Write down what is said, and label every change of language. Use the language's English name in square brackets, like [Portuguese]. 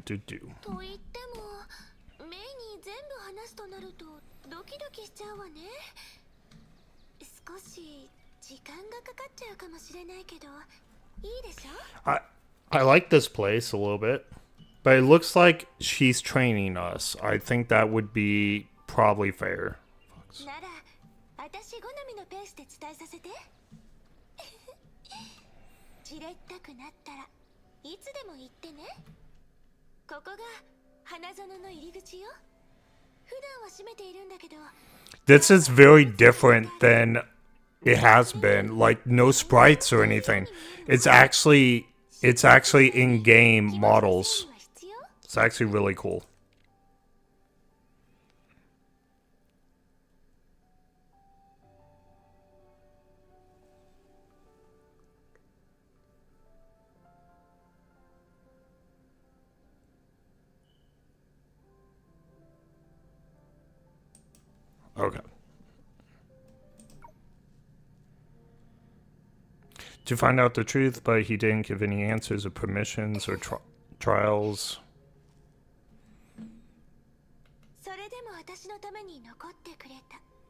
[Japanese] と言ってもメイに全部話すとなるとドキドキしちゃうわね。少し時間がかかっちゃうかもしれないけどいいでしょ？ [English] I like this place a little bit, but it looks like she's training us. I think that would be probably fair. [Japanese] なら私好みのペースで伝えさせて。じれったくなったらいつでも言ってね。ここが花園の入り口よ。普段は閉めているんだけど。 [English] This is very different than it has been. Like no sprites or anything. It's actually in-game models. It's actually really cool. Okay. To find out the truth, but he didn't give any answers or permissions or trials. [Japanese] それでも私のために残ってくれた。